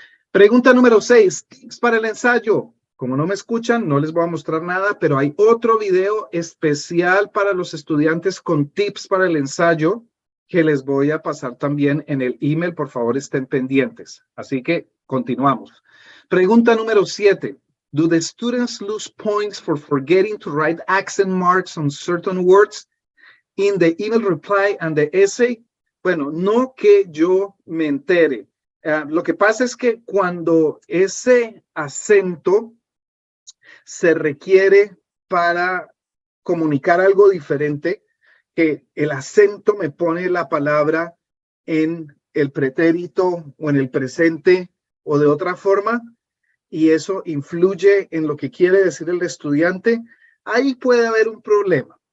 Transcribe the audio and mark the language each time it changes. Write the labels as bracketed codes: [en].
[es] Pregunta número 6, tips para el ensayo. Como no me escuchan, no les voy a mostrar nada, pero hay otro video especial para los estudiantes con tips para el ensayo que les voy a pasar también en el email. Por favor, estén pendientes. Así que continuamos. Pregunta número 7. [en] Do the students lose points for forgetting to write accent marks on certain words in the email reply and the essay? [es] Bueno, no que yo me entere. Lo que pasa es que cuando ese acento se requiere para comunicar algo diferente, que el acento me pone la palabra en el pretérito o en el presente o de otra forma, y eso influye en lo que quiere decir el estudiante, ahí puede haber un problema.